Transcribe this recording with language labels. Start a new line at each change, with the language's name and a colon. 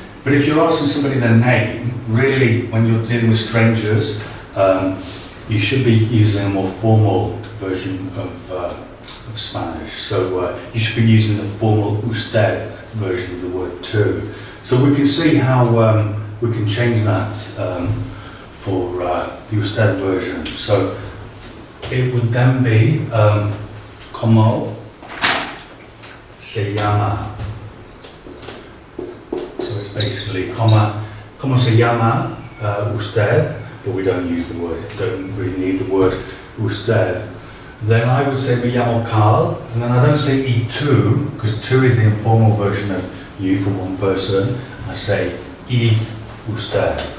English: But if you're asking somebody their name, really, when you're dealing with strangers, you should be using a more formal version of Spanish. So you should be using the formal usted version of the word tú. So we can see how we can change that for the usted version. So it would then be
Spanish: ¿Cómo se llama?
English: So it's basically
Spanish: ¿Cómo se llama usted?
English: But we don't use the word, don't really need the word usted. Then I would say
Spanish: me llamo Carl,
English: and then I don't say
Spanish: y tú,
English: because tú is the informal version of you for one person. I say
Spanish: y usted.